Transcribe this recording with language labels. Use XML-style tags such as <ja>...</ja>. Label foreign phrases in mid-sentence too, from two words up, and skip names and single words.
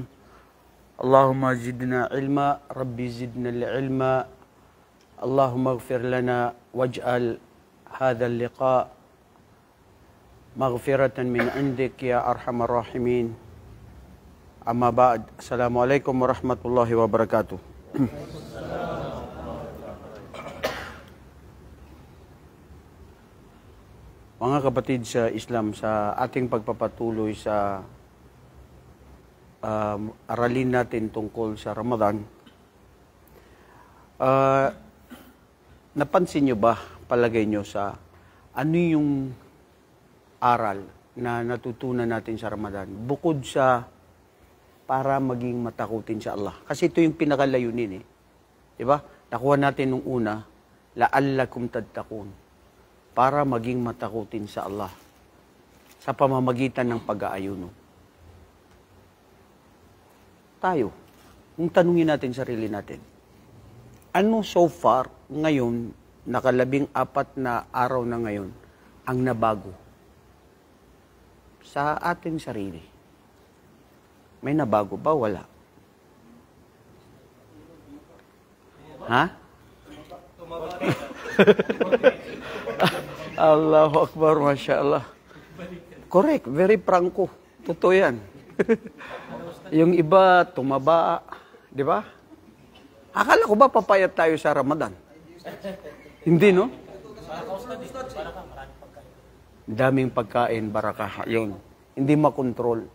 <ar>اللهم زدنا علما ربي زدنا العلم. اللهم اغفر لنا واجعل هذا اللقاء مغفرة من عندك يا أرحم الراحمين. أما بعد، السلام عليكم ورحمة الله وبركاته.</ar> <tl>Mga kapatid sa Islam, sa ating pagpapatuloy sa aralin natin tungkol sa Ramadan, napansin nyo ba, palagay nyo sa ano yung aral na natutunan natin sa Ramadan bukod sa para maging matakutin sa Allah? Kasi ito yung pinakalayunin diba? Nakuha natin nung una,</tl> <ar>لعلكم تتقون,</ar> <tl>para maging matakutin sa Allah sa pamamagitan ng pag-aayuno. Tayo, kung tanungin natin sarili natin, ano</tl> <en>so far</en> <tl>ngayon, naka-14 na araw na ngayon, ang nabago sa ating sarili? May nabago ba? Wala. Ha?</tl> <ar>الله أكبر، ما شاء الله.</ar> <en>Correct, very franco.</en> <tl>Totoo yan. Yung iba, tumaba, di ba? Akala ko ba papayat tayo sa Ramadan? Hindi, no? Daming pagkain, barakah, yun. Hindi makontrol.</tl>